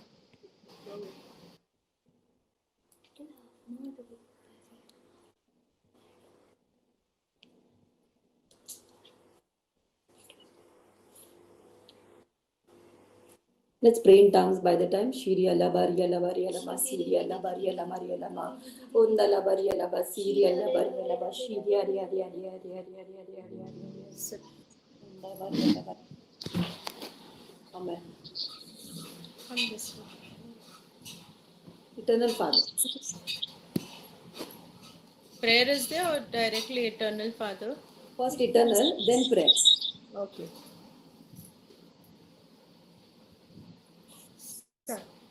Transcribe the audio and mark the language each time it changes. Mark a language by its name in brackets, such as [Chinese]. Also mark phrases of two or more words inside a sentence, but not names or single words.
[English] Let's pray in tongues by the time. Shiria la baria la baria la ba Siria la baria la maria la ma. Unda la baria la ba Siria la baria la ba Shiria ria ria ria ria ria ria ria ria ria. Unda baria la ba. Amen. Eternal Father. Prayer is there or directly Eternal Father? First eternal, then prayer. Okay. Start.